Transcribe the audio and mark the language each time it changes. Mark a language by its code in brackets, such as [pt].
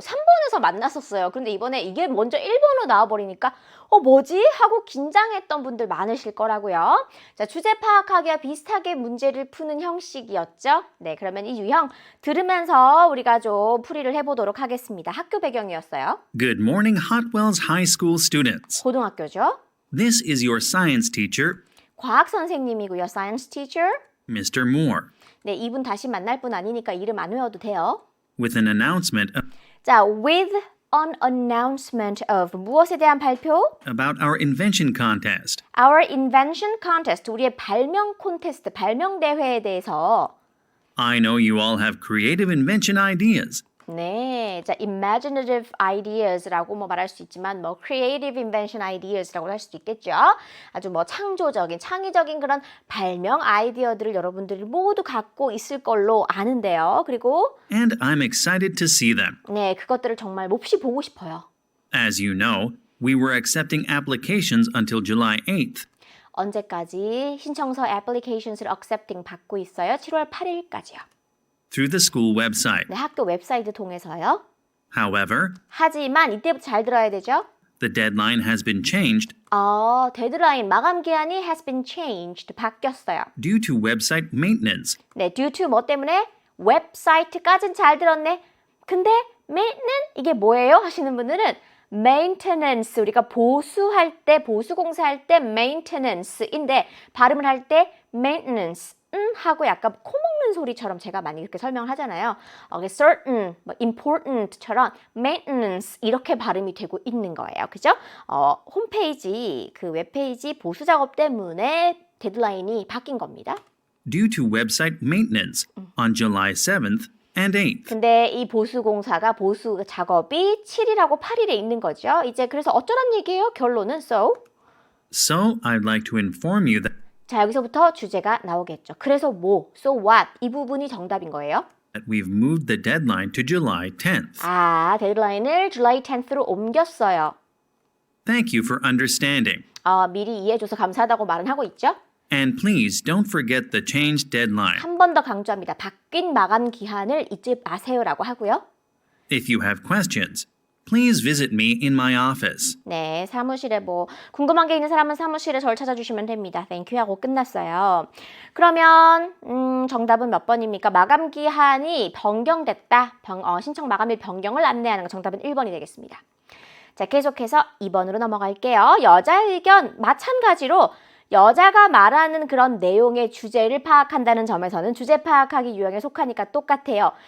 [ko] 3번에서 만났었어요. 그런데 이번에 이게 먼저 1번으로 나와버리니까 뭐지? 하고 긴장했던 분들 많으실 거라고요. 자, 주제 파악하기와 비슷하게 문제를 푸는 형식이었죠. 네, 그러면 이 유형 들으면서 우리가 좀 풀이를 해보도록 하겠습니다. 학교 배경이었어요. [en] Good morning, Hotwells High School students. [ko] 고등학교죠. [en] This is your science teacher, [ko] 과학 선생님이고요. [en] Science teacher. Mr. Moore, [ko] 네, 이분 다시 만날 분 아니니까 이름 안 외워도 돼요. [en] with an announcement [ko] 자, [en] with an announcement of [ko] 무엇에 대한 발표? [en] about our invention contest. Our invention contest, [ko] 우리의 발명 콘테스트, 발명 대회에 대해서 [en] I know you all have creative invention ideas. [ko] 네, 자, [en] imaginative ideas [ko] 라고 말할 수 있지만 [en] creative invention ideas [ko] 라고 할 수도 있겠죠. 아주 창조적인, 창의적인 그런 발명 아이디어들을 여러분들이 모두 갖고 있을 걸로 아는데요. 그리고 [en] And I'm excited to see them. [ko] 네, 그것들을 정말 몹시 보고 싶어요. [en] As you know, we were accepting applications until July 8th. [ko] 언제까지 신청서 applications를 accepting 받고 있어요? 7월 8일까지요. [en] Through the school website. [ko] 네, 학교 웹사이트 통해서요. [en] However, [ko] 하지만 이때부터 잘 들어야 되죠. [en] the deadline has been changed [ko] 데드라인, 마감 기한이 [en] has been changed, [ko] 바뀌었어요. [en] due to website maintenance. [ko] 네, [en] due to [ko] 뭐 때문에? 웹사이트까진 잘 들었네. 근데 maintenance 이게 뭐예요? 하시는 분들은 maintenance, 우리가 보수할 때, 보수공사할 때 maintenance인데 발음을 할 때 maintenance 하고 약간 코 먹는 소리처럼 제가 많이 이렇게 설명을 하잖아요. certain, important처럼 maintenance 이렇게 발음이 되고 있는 거예요. 그죠? 홈페이지, 그 웹페이지 보수 작업 때문에 데드라인이 바뀐 겁니다. [en] Due to website maintenance on July 7th and 8th. [ko] 근데 이 보수 공사가 보수 작업이 7일하고 8일에 있는 거죠. 이제 그래서 어쩌란 얘기예요? 결론은 so [en] I'd like to inform you that [ko] 자, 여기서부터 주제가 나오겠죠. 그래서 뭐, [en] so what [ko] 이 부분이 정답인 거예요. [en] we've moved the deadline to July 10th. [ko] 데드라인을 July 10th로 옮겼어요. [en] Thank you for understanding. [ko] 미리 이해해줘서 감사하다고 말은 하고 있죠. [en] And please don't forget the changed deadline. [ko] 한 번 더 강조합니다. 바뀐 마감 기한을 잊지 마세요라고 하고요. [en] If you have questions, Please visit me in my office. [ko] 네, 사무실에 뭐 궁금한 게 있는 사람은 사무실에 저를 찾아주시면 됩니다. 땡큐 하고 끝났어요. 그러면 정답은 몇 번입니까? 마감 기한이 변경됐다. 신청 마감일 변경을 안내하는 거 정답은 1번이 되겠습니다. 자, 계속해서 2번으로 넘어갈게요. 여자의 의견 마찬가지로 여자가 말하는 그런 내용의 주제를 파악한다는 점에서는 주제 파악하기 유형에 속하니까 똑같아요.